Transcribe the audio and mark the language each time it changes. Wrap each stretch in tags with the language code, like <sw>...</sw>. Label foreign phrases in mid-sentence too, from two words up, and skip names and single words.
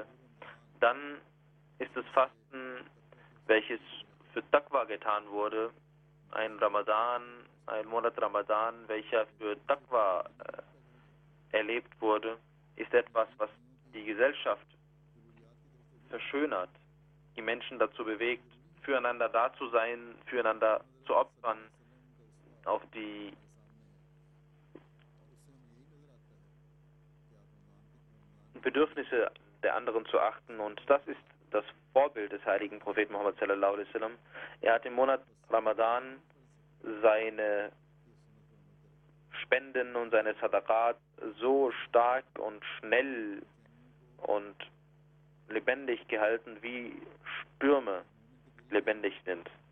<de>Dann ist das Fasten, welches für Taqwa getan wurde, ein Monat Ramadan, welcher für Taqwa erlebt wurde, ist etwas, was die Gesellschaft verschönert, die Menschen dazu bewegt, füreinander da zu sein, füreinander zu opfern, auf die Bedürfnisse der anderen zu achten, und das ist das Vorbild des heiligen Propheten Muhammad</de> <ar>صلى الله عليه وسلم.</ar> <de>Er hat im Monat Ramadan seine Spenden und seine Sadaqat so stark und schnell und lebendig gehalten, wie Stürme lebendig sind.</de>